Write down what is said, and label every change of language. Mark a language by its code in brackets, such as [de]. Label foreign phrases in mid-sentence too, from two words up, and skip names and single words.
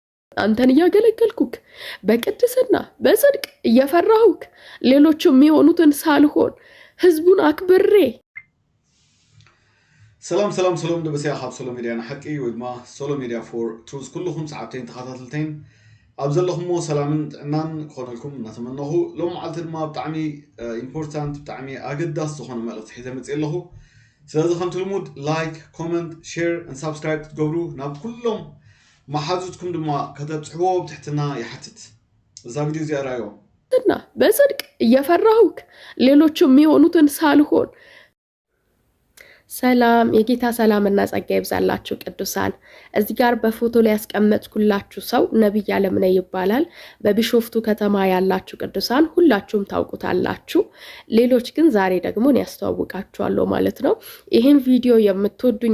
[am] አንተን እያገለገልኩክ በቅድስና በጽድቅ እየፈራሁክ ሌሎች የሚሆኑትን ሳልሆን ህዝቡን አክብሬ [ti] ሰላም ደበሲያ ሀብ ሶሎ ሚዲያ ንሐቂ ወድማ ሶሎ ሚዲያ ፎር ትሩዝ ኩልኩም ሰዓብተይን ተኸታተልተይን ኣብ ዘለኹሞ ሰላምን ጥዕናን ክኾነልኩም እናተመነኹ ሎም መዓልቲ ድማ ብጣዕሚ ኢምፖርታንት ብጣዕሚ ኣገዳሲ ዝኾነ መልእኽቲ ሒዘ መፅእ ኣለኹ ስለዚ ከምቲ ልሙድ [en] like comment share n subscribe [ti] ክትገብሩ ናብ ኩሎም ማሓዙትኩም ድማ ከተብፅሕዎ ብትሕትና ይሓትት እዛ ቪዲዮ እዚኣ ራዮ [am] እና በጽድቅ እየፈራሁክ ሌሎች የሚሆኑትን ሳልሆን ሰላም የጌታ ሰላምና ጸጋ ይብዛላችሁ ቅዱሳን እዚህ ጋር በፎቶ ላይ ያስቀመጥኩላችሁ ሰው ነብይ አለምነ ይባላል በቢሾፍቱ ከተማ ያላችሁ ቅዱሳን ሁላችሁም ታውቁታላችሁ ሌሎች ግን ዛሬ ደግሞ ያስተዋውቃችኋለሁ ማለት ነው ይሄን ቪዲዮ የምትወዱኝ